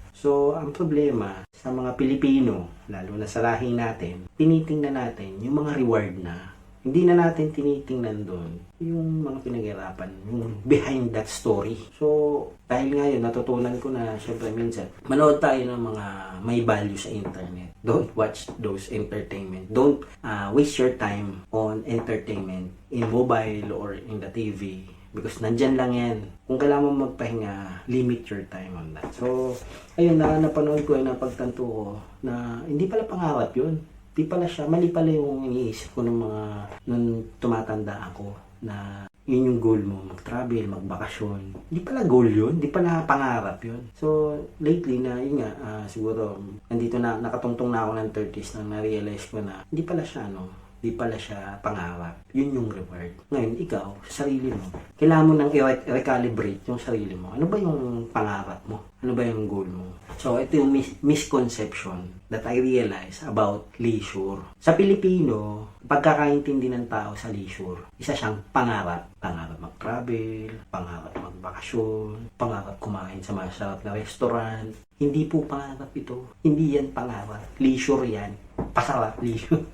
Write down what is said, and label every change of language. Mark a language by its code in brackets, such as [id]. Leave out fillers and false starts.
[tl] So, ang problema sa mga Pilipino, lalo na sa lahi natin, tinitingnan natin yung mga reward na. Hindi na natin tinitingnan doon yung mga pinaghirapan, yung behind that story. So, dahil ngayon, natutunan ko na, syempre minsan, manood tayo ng mga may value sa internet. [en] Don't watch those entertainment. Don't waste your time on entertainment in mobile or in the TV. Because [tl] nandyan lang yan. Kung kailangan mo magpahinga, [en] limit your time on that. [tl] So, ayun na, napanood ko, napagtanto ko na hindi pala pangarap yun. Di pala siya, mali pala yung iniisip ko nung tumatanda ako na yun yung goal mo, mag-travel, magbakasyon. Di pala goal yun, di pala pangarap yun. So, lately na, yun nga, siguro, nandito na, nakatungtong na ako ng 30s na na-realize ko na, di pala siya pangarap. Yun yung reward. Ngayon, ikaw, sa sarili mo, kailangan mo nang i-recalibrate yung sarili mo. Ano ba yung pangarap mo? Ano ba yung goal mo? [en] So, [tl] ito yung [en] misconception that I realize about leisure. [tl] Sa Pilipino, pagkakaintindi ng tao sa leisure, isa siyang pangarap. Pangarap mag-travel, pangarap magbakasyon, pangarap kumain sa masarap na restaurant. Hindi po pangarap ito. Hindi yan pangarap. Leisure yan. Pasarap, leisure.